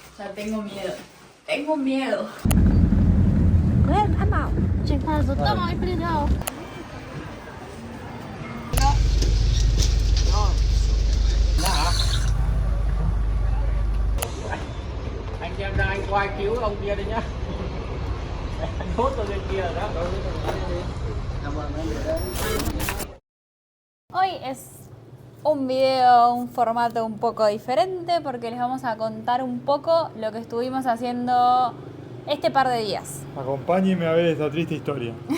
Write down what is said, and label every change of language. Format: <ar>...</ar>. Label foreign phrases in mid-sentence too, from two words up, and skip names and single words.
<es>Ya tengo miedo. Tengo miedo.</es> <zh>安保，警察说到哪一边了？</zh> <vi>Anh em ra anh qua cứu ông kia đi nhá. Anh hốt tôi bên kia rồi đó.</vi> <es>Hoy es un video, un formato un poco diferente porque les vamos a contar un poco lo que estuvimos haciendo este par de días. Acompáñenme a ver esta triste historia.</es>